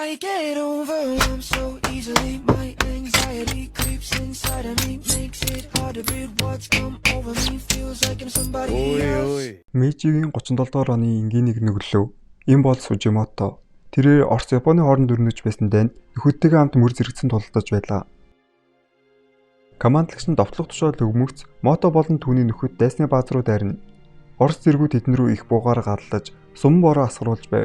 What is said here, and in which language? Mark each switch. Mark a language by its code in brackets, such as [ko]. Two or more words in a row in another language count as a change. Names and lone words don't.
[en] I get overwhelmed so easily. My anxiety creeps inside of me, makes it hard to breathe. What's come over me feels like I'm somebody else. [mn] Мэйжигийн 37 дугаар оны энгийн нэг нүглөө. Энэ бол Сужимото. Тэрээр Орос Японы хооронд өрнөж байсан дайнд нөхөдтэйгээ хамт мөр зэрэгцэн тулалдаж байлаа. Командлагч нь довтлох тушаал өгмөгц Мото болон түүний нөхөд дайсны бааз руу дайрна. Орос зэргүүд тэдэн рүү их буугаар галлаж суман бороо асгаруулж байв.